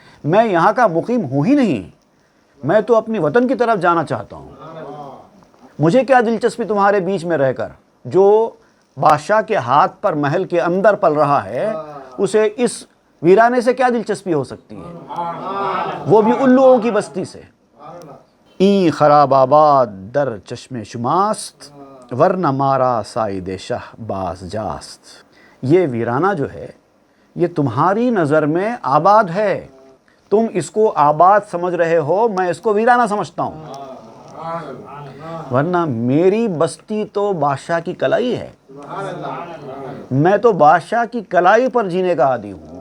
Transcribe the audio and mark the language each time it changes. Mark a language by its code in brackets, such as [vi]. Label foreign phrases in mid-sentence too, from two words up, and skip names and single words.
[ur] میں یہاں کا مقیم ہوں ہی نہیں، میں تو اپنی وطن کی طرف جانا چاہتا ہوں. مجھے کیا دلچسپی تمہارے بیچ میں رہ کر. جو بادشاہ کے ہاتھ پر محل کے اندر پل رہا ہے اسے اس ویرانے سے کیا دلچسپی ہو سکتی ہے, وہ بھی الوؤں کی بستی سے. [fa] این خراب آباد در چشم شماست ورنہ مارا سائد شہ باز جاست. [ur] یہ ویرانہ جو ہے یہ تمہاری نظر میں آباد ہے, تم اس کو آباد سمجھ رہے ہو, میں اس کو ویرانہ سمجھتا ہوں. ورنہ میری بستی تو بادشاہ کی کلائی ہے, میں تو بادشاہ کی کلائی پر جینے کا عادی ہوں.